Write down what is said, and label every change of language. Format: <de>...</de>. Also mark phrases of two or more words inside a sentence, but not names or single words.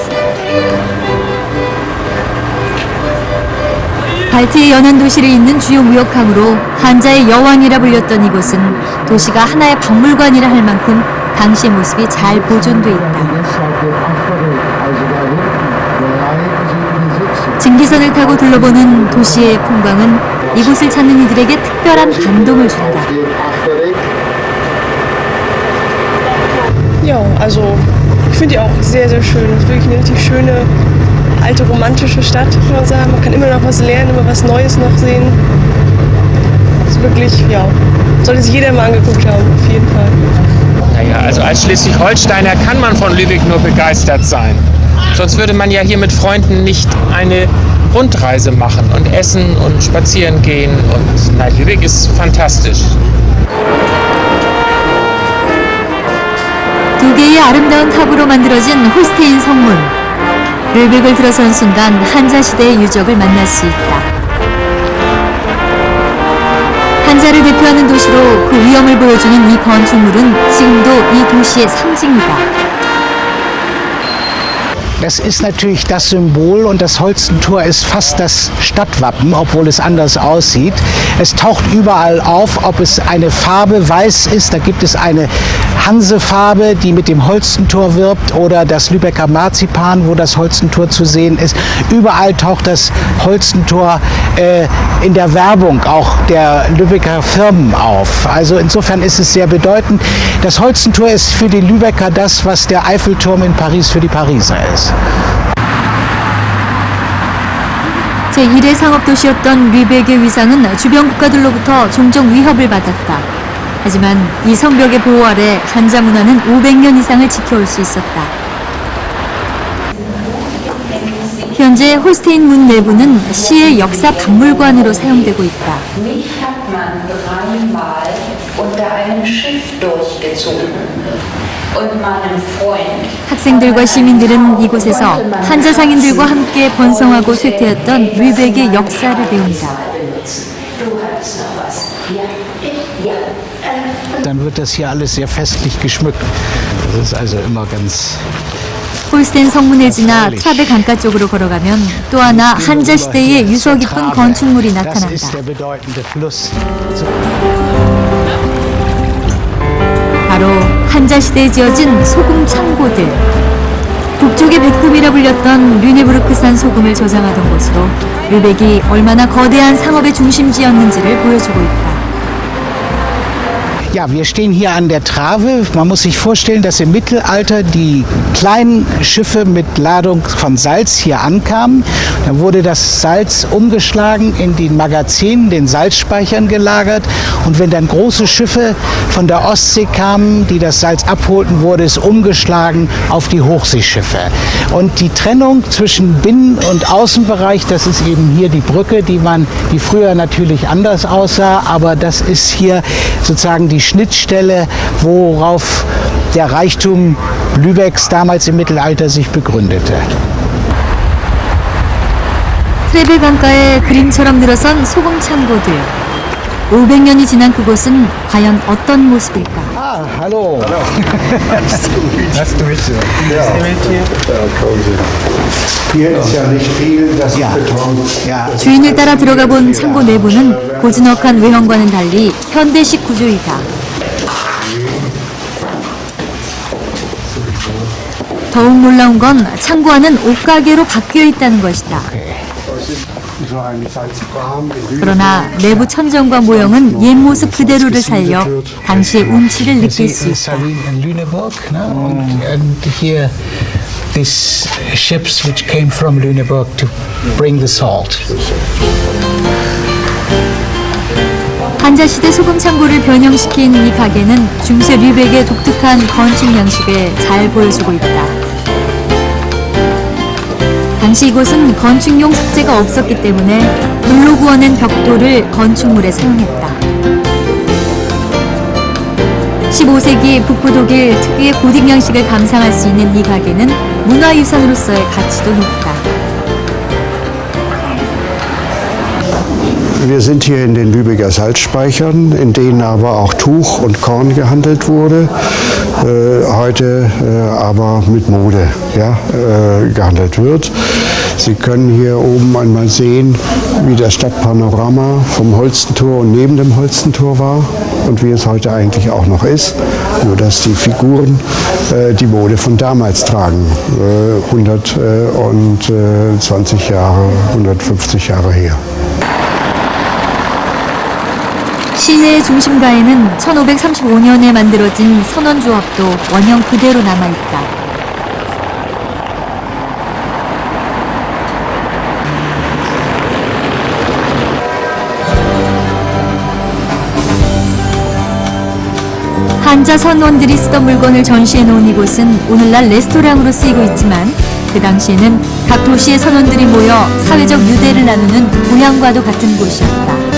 <ko>발트의 연안 도시를 잇는 주요 무역항으로 한자의 여왕이라 불렸던 이곳은 도시가 하나의 박물관이라 할 만큼 당시의 모습이 잘 보존돼 있다. 증기선을 타고 둘러보는 도시의 풍광은 이곳을 찾는 이들에게 특별한 감동을 준다.</ko> <de>Ja, also ich finde die auch sehr, sehr schön. Es ist wirklich eine richtig schöne, alte, romantische Stadt, kann man sagen. Man kann immer noch was lernen, immer was Neues noch sehen. Es ist wirklich, ja, sollte sich jeder mal angeguckt haben, auf jeden Fall. Naja, also als Schleswig-Holsteiner kann man von Lübeck nur begeistert sein. Sonst würde man ja hier mit Freunden nicht eine Rundreise machen und essen und spazieren gehen. Und nein, Lübeck ist fantastisch.</de> <ko>두 개의 아름다운 탑으로 만들어진 홀스테인 성문. 르벡을 들어선 순간 한자 시대의 유적을 만날 수 있다. 한자를 대표하는 도시로 그 위엄을 보여주는 이 건축물은 지금도 이 도시의 상징이다.</ko> <de>Das ist natürlich das Symbol und das Holstentor ist fast das Stadtwappen, obwohl es anders aussieht. Es taucht überall auf, ob es eine Farbe weiß ist, da gibt es eine Hansefarbe, die mit dem Holstentor wirbt, oder das Lübecker Marzipan, wo das Holstentor zu sehen ist. Überall taucht das Holstentor in der Werbung auch der Lübecker Firmen auf. Also insofern ist es sehr bedeutend. Das Holstentor ist für die Lübecker das, was der Eiffelturm in Paris für die Pariser ist.</de> <ko>제1의 상업도시였던 르벡의 위상은 주변 국가들로부터 종종 위협을 받았다. 하지만 이 성벽의 보호 아래 한자 문화는 500년 이상을 지켜올 수 있었다. 현재 홀스테인 문 내부는 시의 역사 박물관으로 사용되고 있다. 학생들과 시민들은 이곳에서 한자 상인들과 함께 번성하고 쇠퇴했던 르벡의 역사를 배운다.</ko> <de>Dann wird das hier alles sehr festlich geschmückt. Das ist also immer ganz</de> <ko>홀스텐 성문을 지나 탑의 강가 쪽으로 걸어가면 또 하나 한자 시대의 유서 깊은 건축물이 나타난다. 바로 한자 시대에 지어진 소금 창고들. 북쪽의 백금이라 불렸던 류네부르크산 소금을 저장하던 곳으로 르벡이 얼마나 거대한 상업의 중심지였는지를 보여주고 있다.</ko> <de>Ja, wir stehen hier an der Trave. Man muss sich vorstellen, dass im Mittelalter die kleinen Schiffe mit Ladung von Salz hier ankamen. Dann wurde das Salz umgeschlagen in den Magazinen, den Salzspeichern gelagert. Und wenn dann große Schiffe von der Ostsee kamen, die das Salz abholten, wurde es umgeschlagen auf die Hochseeschiffe. Und die Trennung zwischen Binnen- und Außenbereich, das ist eben hier die Brücke, die früher natürlich anders aussah, aber das ist hier sozusagen die Schnittstelle, worauf der Reichtum Lübecks damals im Mittelalter sich begründete.</de> <ko>트레베 강가에 그림처럼 늘어선 소금 창고들. 500년이 지난 그곳은 과연 어떤 모습일까?</ko> <de>Ah, hallo.</de> <en>Nice to meet you.</en> <de>Hier ist ja nicht viel, das ist Beton. Ja.</de> <ko>주인을 따라 들어가 본 창고 내부는 고즈넉한 외형과는 달리 현대식 구조이다. 더욱 놀라운 건 창고 안은 옷가게로 바뀌어 있다는 것이다. 그러나 내부 천정과 모형은 옛 모습 그대로를 살려 당시의 운치를 느낄 수 있다.</ko> <en>These ships which came from Lüneburg to bring the salt.</en> <ko>한자시대 소금 창고를 변형시킨 이 가게는 중세 류벡의 독특한 건축 양식을 잘 보여주고 있다. 당시 이곳은 건축용 석재가 없었기 때문에 물로 구워낸 벽돌을 건축물에 사용했다. 15세기 북부 독일 특유의 고딕 양식을 감상할 수 있는 이 가게는 문화유산으로서의 가치도 높다.</ko> <de>Wir sind hier in den Lübecker Salzspeichern, in denen aber auch Tuch und Korn gehandelt wurde, heute aber mit Mode gehandelt wird. Sie können hier oben einmal sehen, wie das Stadtpanorama vom Holstentor und neben dem Holstentor war und wie es heute eigentlich auch noch ist, nur dass die Figuren die Mode von damals tragen, 120 Jahre, 150 Jahre her.</de> <ko>시내의 중심가에는 1535년에 만들어진 선원조합도 원형 그대로 남아있다. 한자 선원들이 쓰던 물건을 전시해 놓은 이곳은 오늘날 레스토랑으로 쓰이고 있지만 그 당시에는 각 도시의 선원들이 모여 사회적 유대를 나누는 고향과도 같은 곳이었다.</ko>